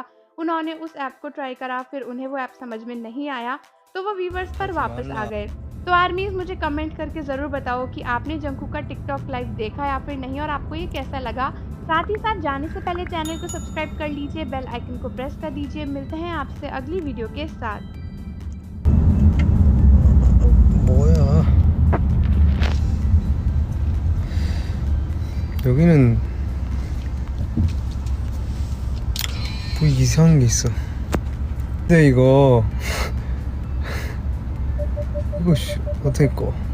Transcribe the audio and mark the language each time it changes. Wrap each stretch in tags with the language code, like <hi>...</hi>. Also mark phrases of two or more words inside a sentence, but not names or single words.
<hi>उन्होंने उस ऐप को ट्राई करा, फिर उन्हें वो ऐप समझ में नहीं आया तो वो व्यूवर्स पर वापस आ गए। तो आर्मीज मुझे कमेंट करके जरूर बताओ कि आपने जंकुक का टिकटॉक लाइव देखा या फिर नहीं और आपको ये कैसा लगा। साथ ही साथ जाने से पहले चैनल को सब्सक्राइब कर लीजिए,</hi> <en>bell icon</en> <hi>को प्रेस कर दीजिए। मिलते हैं आपसे अगली वीडियो के साथ।</hi> <ko>뭐야? 여기는 뭐 이상한 게 있어. 근데 이거 씨 어떻게 꺼?</ko>